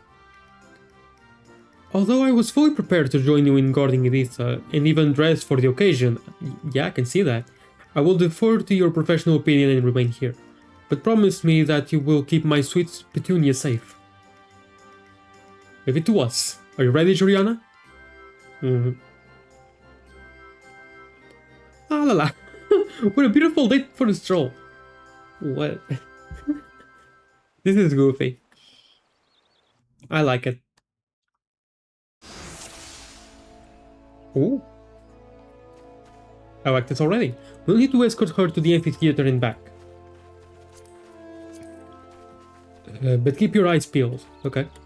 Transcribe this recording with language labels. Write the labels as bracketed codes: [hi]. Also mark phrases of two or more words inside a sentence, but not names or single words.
[en] Although I was fully prepared to join you in guarding Editha, and even dressed for the occasion, yeah, I can see that, I will defer to your professional opinion and remain here. But promise me that you will keep my sweet Petunia safe. Leave it to us. Are you ready, Joriana? Ah la la. What a beautiful date for a stroll. What? This is goofy. I like it. Ooh. I like this already. We'll need to escort her to the amphitheater and back. But keep your eyes peeled, okay?